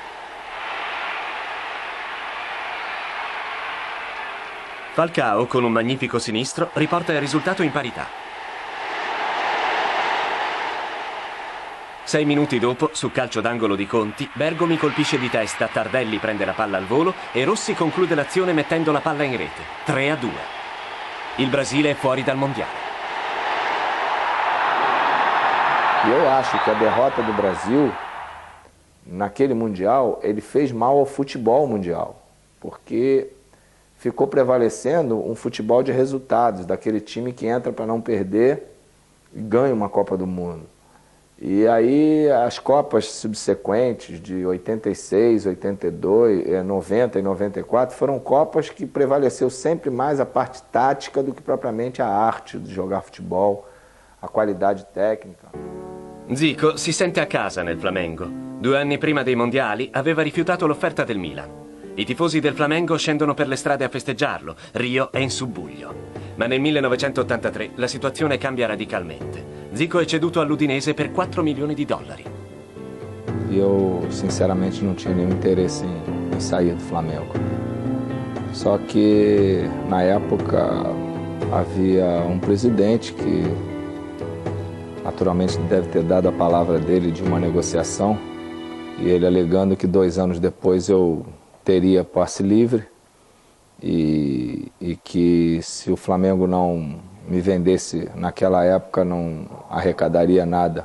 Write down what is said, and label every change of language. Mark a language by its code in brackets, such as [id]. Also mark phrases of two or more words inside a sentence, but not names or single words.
[it] Falcao, con un magnifico sinistro, riporta il risultato in parità. 6 minuti dopo, su calcio d'angolo di Conti, Bergomi colpisce di testa, Tardelli prende la palla al volo e Rossi conclude l'azione mettendo la palla in rete. 3-2. Il Brasile è fuori dal mondiale. [pt] Eu acho que a derrota do Brasil naquele mundial, ele fez mal ao futebol mundial, porque ficou prevalecendo um futebol de resultados, daquele time que entra para não perder e ganha uma Copa do Mundo. E aí as Copas subsequentes de 86, 82, 90 e 94 foram Copas que prevaleceu sempre mais a parte tática do que propriamente a arte de jogar futebol, a qualidade técnica. [it] Zico si sente a casa nel Flamengo. 2 anni prima dei mondiali aveva rifiutato l'offerta del Milan. I tifosi del Flamengo scendono per le strade a festeggiarlo. Rio è in subbuglio. Ma nel 1983 la situazione cambia radicalmente. Zico è ceduto all'Udinese per 4 milioni di dollari. [pt] Eu, sinceramente, não tinha nenhum interesse em sair do Flamengo. Só que, na época, havia um presidente que, naturalmente, deve ter dado a palavra dele de uma negociação, e ele alegando que 2 anos depois eu teria passe livre e que se o Flamengo não me vendesse naquela época não arrecadaria nada.